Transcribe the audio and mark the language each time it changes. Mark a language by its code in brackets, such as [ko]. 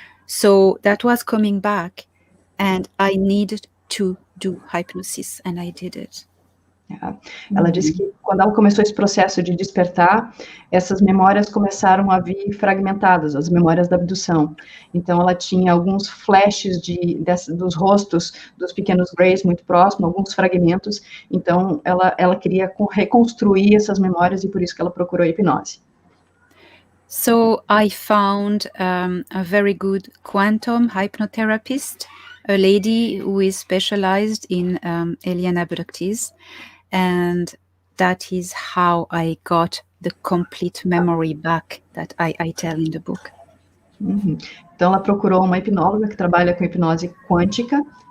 [en] So that was coming back, and I needed to do hypnosis, and I did it. [pt] Ela disse que quando ela começou esse processo de despertar, essas memórias começaram a vir fragmentadas, as memórias da abdução. Então, ela tinha alguns flashes dos rostos dos pequenos Greys muito próximos, alguns fragmentos. Então, ela queria reconstruir essas memórias e por isso que ela procurou a hipnose. [en] So, I found a very good quantum hypnotherapist, a lady who is specialized in alien abductees. And that is how I got the complete memory back that I tell in the book. [pt] Então, ela procurou uma hipnóloga que trabalha com hipnose quântica.